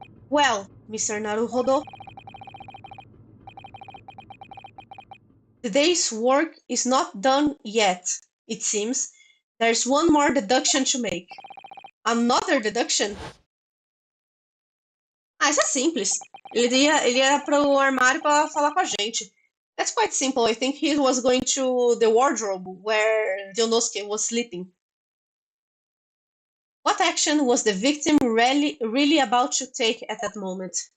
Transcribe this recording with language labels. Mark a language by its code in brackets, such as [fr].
[en] Well, Mr. Naruhodo, the day's work is not done yet, it seems. There's one more deduction to make. Another deduction? [pt] Ah, isso é simples. Ele ia pro armário para falar com a gente. [en] That's quite simple. I think he was going to the wardrobe where Yonosuke was sleeping. What action was the victim really about to take at that moment?